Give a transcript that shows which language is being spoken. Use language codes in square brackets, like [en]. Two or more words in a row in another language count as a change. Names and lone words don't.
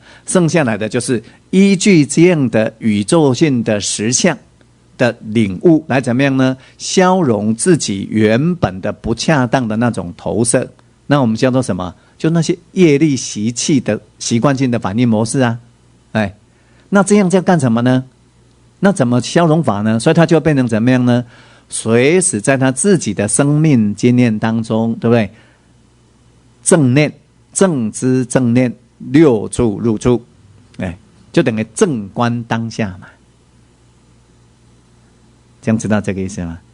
[zh] 剩下來的就是依據這樣的宇宙性的實相的領悟來怎麼樣呢？消融自己原本的不恰當的那種投射，那我們叫做什麼？就那些業力習氣的習慣性的反應模式啊，那這樣在幹什麼呢？那怎麼消融法呢？所以他就變成怎麼樣呢？隨時在他自己的生命經驗當中，對不對？正念、正知、正念6處入處，就等於正觀當下嘛。這樣知道這個意思嗎？